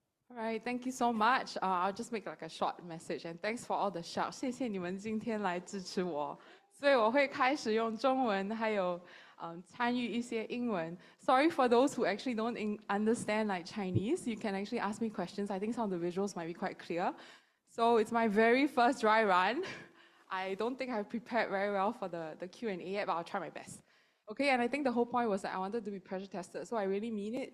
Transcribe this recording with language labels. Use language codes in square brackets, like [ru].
[en] All right, thank you so much. I'll just make like a short message, and thanks for all the shout. [zh] 谢谢你们今天来支持我，所以我会开始用中文，还有参与一些英文。 [en] Sorry for those who actually don't understand like Chinese. You can actually ask me questions. I think some of the visuals might be quite clear. So it's my very first dry run. I don't think I've prepared very well for the Q&A yet, but I'll try my best. Okay, and I think the whole point was that I wanted to be pressure tested, so I really mean it.